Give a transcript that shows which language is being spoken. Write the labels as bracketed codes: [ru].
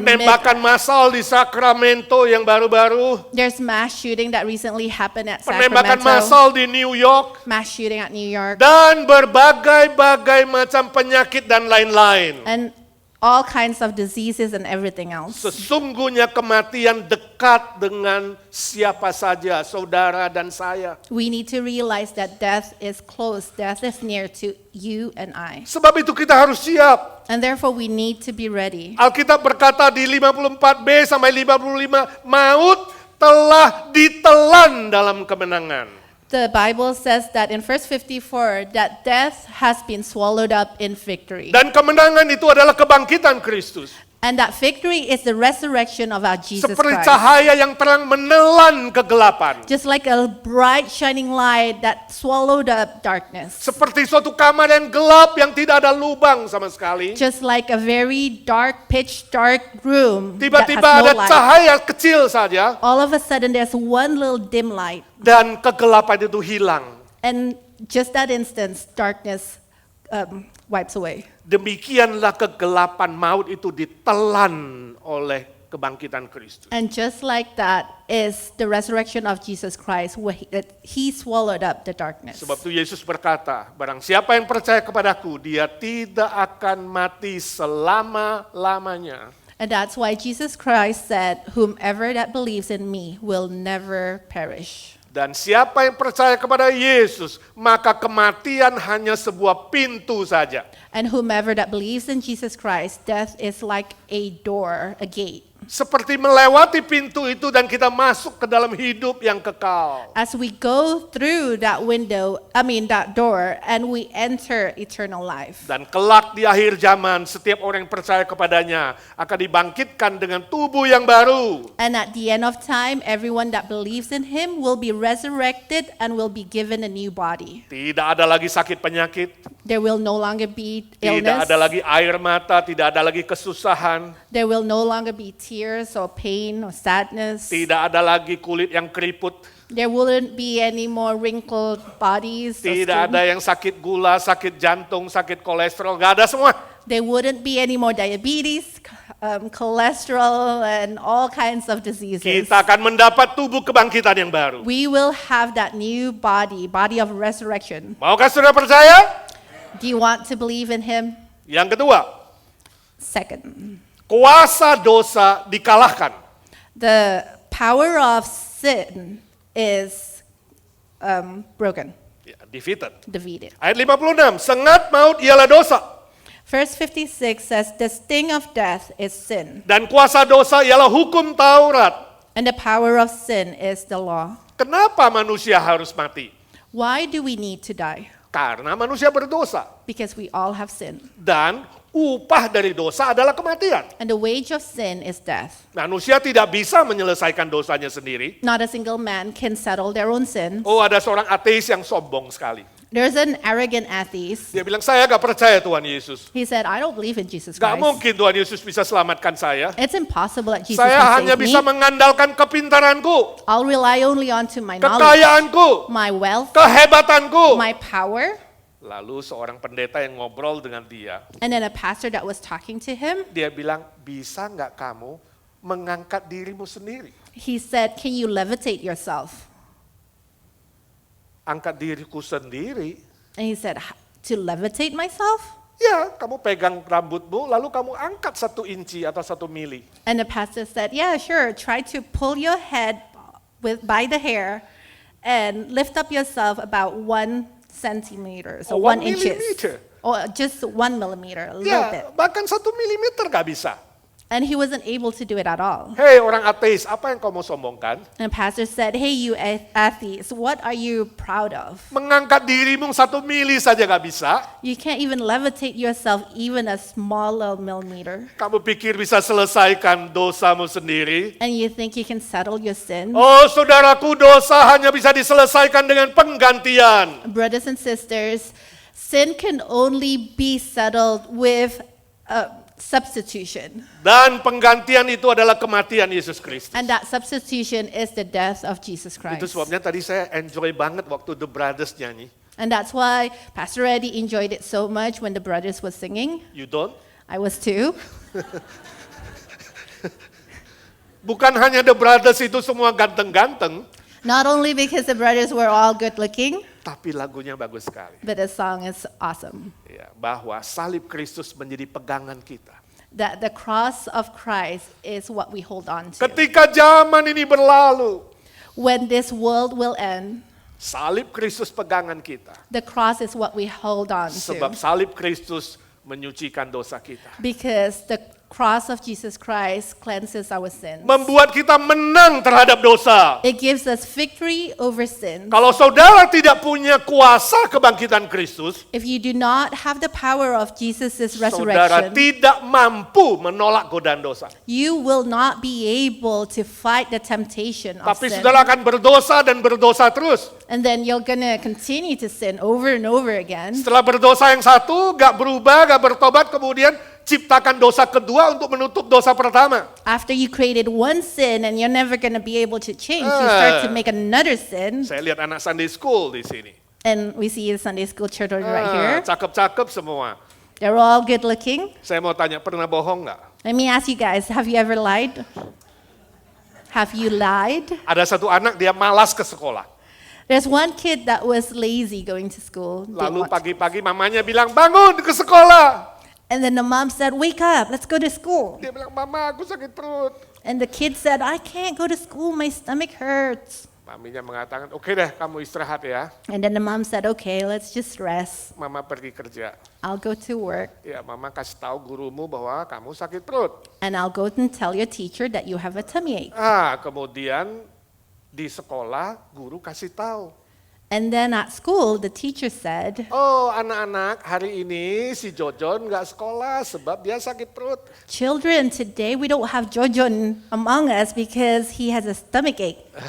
[id] penembakan massal di Sacramento yang baru-baru, [en] there's mass shooting that recently happened at [id] penembakan [en] Sacramento, [id] massal di New York, [en] mass shooting at New York, [id] dan berbagai-bagai macam penyakit dan lain-lain. [en] and all kinds of diseases and everything else. [id] Sesungguhnya kematian dekat dengan siapa saja, saudara dan saya. [en] We need to realize that death is close, death is near to you and I. [id] Sebab itu kita harus siap. [en] And therefore we need to be ready. [id] Alkitab berkata di 54b sampai 55, maut telah ditelan dalam kemenangan. [en] The Bible says that in verse 54 that death has been swallowed up in victory. [id] Dan kemenangan itu adalah kebangkitan Kristus. [en] And that victory is the resurrection of our Jesus [id] Seperti [en] Christ. [id] cahaya yang terang menelan kegelapan. [en] Just like a bright shining light that swallowed up darkness. [id] Seperti suatu kamar yang gelap yang tidak ada lubang sama sekali. [en] Just like a very dark, pitch dark room that [id] Tiba-tiba [en] has [id] ada [en] no light. [id] cahaya kecil saja [en] All of a sudden there's one little dim light. [id] dan kegelapan itu hilang. [en] And just that instance, darkness wipes away. [id] Demikianlah kegelapan maut itu ditelan oleh kebangkitan Kristus. [en] And just like that is the resurrection of Jesus Christ, where he swallowed up the darkness. [id] Sebab itu Yesus berkata, barang siapa yang percaya kepadaku, dia tidak akan mati selama-lamanya. [en] And that's why Jesus Christ said, whomever that believes in me will never perish. [id] Dan siapa yang percaya kepada Yesus, maka kematian hanya sebuah pintu saja. [en] And whomever that believes in Jesus Christ, death is like a door, a gate. [id] Seperti melewati pintu itu dan kita masuk ke dalam hidup yang kekal. [en] As we go through that that door, and we enter eternal life. [id] Dan kelak di akhir zaman, setiap orang yang percaya kepadanya akan dibangkitkan dengan tubuh yang baru. [en] And at the end of time, everyone that believes in him will be resurrected and will be given a new body. [id] Tidak ada lagi sakit penyakit. [en] There will no longer be [id] Tidak [en] illness. [id] ada lagi air mata, tidak ada lagi kesusahan. [en] There will no longer be tears or pain or sadness. [id] Tidak ada lagi kulit yang keriput. [en] There wouldn't be any more wrinkled bodies. or [id] Tidak [en] skin. [id] ada yang sakit gula, sakit jantung, sakit kolesterol. Gak ada semua. [en] There wouldn't be any more diabetes, cholesterol, and all kinds of diseases. [id] Kita akan mendapat tubuh kebangkitan yang baru. [en] We will have that new body of resurrection. [id] Maukah saudara percaya? [en] Do you want to believe in him? [id] Yang kedua, [en] Second, [id] kuasa dosa dikalahkan. [en] the power of sin is broken, [id] Ya, [en] defeated. defeated. [id] Ayat 56, sengat maut ialah dosa. [en] Verse 56 says, the sting of death is sin, [id] Dan kuasa dosa ialah hukum Taurat. [en] and the power of sin is the law. [id] Kenapa manusia harus mati? [en] Why do we need to die? [id] Karena manusia berdosa. [en] Because we all have sin. [id] Dan upah dari dosa adalah kematian. [en] And the wage of sin is death. [id] Manusia tidak bisa menyelesaikan dosanya sendiri. [en] Not a single man can settle their own sins. [id] Oh, ada seorang ateis yang sombong sekali. [en] There's an arrogant atheist. [id] Dia bilang, saya gak percaya Tuhan Yesus. [en] He said, I don't believe in Jesus [id] Gak [en] Christ. [id] mungkin Tuhan Yesus bisa selamatkan saya. [en] It's impossible that Jesus [id] Saya [en] can [id] hanya [en] save [id] bisa [en] me. [id] mengandalkan kepintaranku, [en] I'll rely only on to my knowledge, [id] kekayaanku, [en] my wealth, [id] kehebatanku. [en] my power. [id] Lalu seorang pendeta yang ngobrol dengan dia, [en] And then a pastor that was talking to him, [id] dia bilang, bisa nggak kamu mengangkat dirimu sendiri? [en] he said, can you levitate yourself? [id] Angkat diriku sendiri? [en] And he said, to levitate myself? [id] Ya, kamu pegang rambutmu, lalu kamu angkat 1 inci atau 1 mili. [en] And the pastor said, yeah, sure. Try to pull your head by the hair and lift up yourself about 1 centimeter, so Oh, 1 inches. millimeter. Or just 1 millimeter, a little bit. [id] Ya, bahkan 1 milimeter gak bisa. [en] And he wasn't able to do it at all. [id] Hei orang ateis, apa yang kau mau sombongkan? [en] And pastor said, hey, you atheists, what are you proud of? [id] Mengangkat dirimu 1 mili saja gak bisa. [en] You can't even levitate yourself even a smaller millimeter. [id] Kamu pikir bisa selesaikan dosamu sendiri? [en] And you think you can settle your sin? [id] Oh saudaraku, dosa hanya bisa diselesaikan dengan penggantian. [en] Brothers and sisters, sin can only be settled with substitution. [id] Dan penggantian itu adalah kematian Yesus Kristus. [en] And that substitution is the death of Jesus Christ. [id] Itu sebabnya tadi saya enjoy banget waktu The Brothers nyanyi. [en] And that's why Pastor Eddie enjoyed it so much when the brothers was singing. You don't? I was too. [id] Bukan hanya The Brothers itu semua ganteng-ganteng, [en] Not only because the brothers were all good looking, [id] tapi lagunya bagus sekali. [en] but the song is awesome. [id] Ya, bahwa salib Kristus menjadi pegangan kita. [en] That the cross of Christ is what we hold on to. [id] Ketika zaman ini berlalu, [en] When this world will end, [id] salib Kristus pegangan kita. [en] the cross is what we hold on [id] Sebab [en] to. [id] salib Kristus menyucikan dosa kita. [en] Because the cross of Jesus Christ cleanses our sins. [id] Membuat kita menang terhadap dosa. [en] It gives us victory over sin. [id] Kalau saudara tidak punya kuasa kebangkitan Kristus, [en] If you do not have the power of Jesus' [id] saudara [en] resurrection, [id] tidak mampu menolak godaan dosa. [en] you will not be able to fight the temptation of [id] Tapi [en] sin. [id] saudara akan berdosa dan berdosa terus. [en] And then you're going to continue to sin over and over again. [id] Setelah berdosa yang satu, gak berubah, gak bertobat, kemudian ciptakan dosa kedua untuk menutup dosa pertama. [en] After you created one sin and you're never going to be able to change, you start to make another sin. [id] Saya lihat anak Sunday School di sini. [en] And we see the Sunday school children right here. [id] Cakep-cakep semua. [en] They're all good looking. [id] Saya mau tanya, pernah bohong nggak? [en] Let me ask you guys, have you ever lied? Have you lied? [id] Ada satu anak dia malas ke sekolah. [en] There's one kid that was lazy going to school. didn't [id] Lalu [en] want to. [id] pagi-pagi mamanya bilang, bangun ke sekolah. [en] And then the mom said, wake up, let's go to school. [id] Dia bilang, mama aku sakit perut. [en] And the kid said, I can't go to school, my stomach hurts. [id] Maminya mengatakan, oke deh kamu istirahat ya. [en] And then the mom said, okay, let's just rest. [id] Mama pergi kerja. [en] I'll go to work. [id] Ya mama kasih tahu gurumu bahwa kamu sakit perut. [en] And I'll go and tell your teacher that you have a tummy ache. [id] Kemudian di sekolah guru kasih tahu. [en] And then at school, the teacher said, [id] Oh anak-anak hari ini si Jojon nggak sekolah sebab dia sakit perut. [en] children, today we don't have Jojon among us because he has a stomach ache.